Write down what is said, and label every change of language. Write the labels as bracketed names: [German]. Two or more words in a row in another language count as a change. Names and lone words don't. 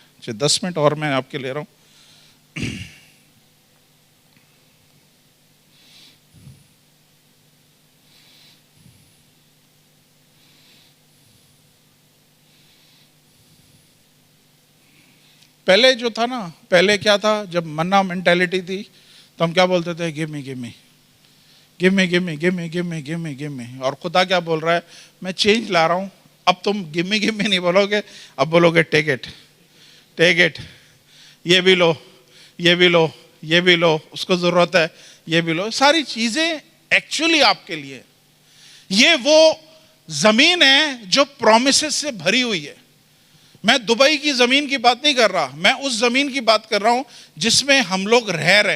[Urdu] 10 منٹ اور میں آپ کے لے رہا ہوں. پہلے جو تھا نا, پہلے کیا تھا, جب منا مینٹیلٹی تھی تو ہم کیا بولتے تھے؟ [English] give me, give me, give me, give me, give me, give me, give me, give me. [Urdu] اور خدا کیا بول رہا ہے؟ میں چینج لا رہا ہوں. اب تم [English] give me, give me [Urdu] نہیں بولو گے, اب بولو گے [English] take it, take it. [Urdu] یہ بھی لو, یہ بھی لو, یہ بھی لو, اس کو ضرورت ہے, یہ بھی لو. ساری چیزیں ایکچولی آپ کے لیے. یہ وہ زمین ہے جو پرومسز سے بھری ہوئی ہے. میں دبئی کی زمین کی بات نہیں کر رہا, میں اس زمین کی بات کر رہا ہوں جس میں ہم لوگ رہ رہے ہیں.